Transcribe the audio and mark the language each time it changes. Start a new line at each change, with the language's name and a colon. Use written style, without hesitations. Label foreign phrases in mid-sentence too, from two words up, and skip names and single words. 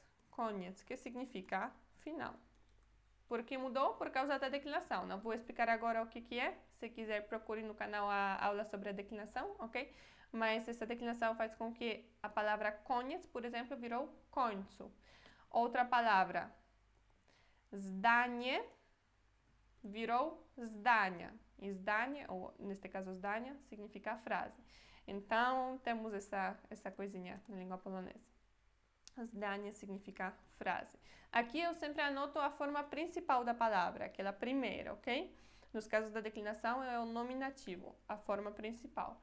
Portuguese: Koniec, que significa final. Por que mudou? Por causa da declinação. Não vou explicar agora o que é. Se quiser, procure no canal a aula sobre a declinação, ok? Mas essa declinação faz com que a palavra koniec, por exemplo, virou końcu. Outra palavra, zdanie, virou zdania. E zdanie, ou neste caso zdania, significa frase. Então, temos essa coisinha na língua polonesa. Zdanie significa frase. Aqui eu sempre anoto a forma principal da palavra, aquela primeira, ok? Nos casos da declinação é o nominativo, a forma principal.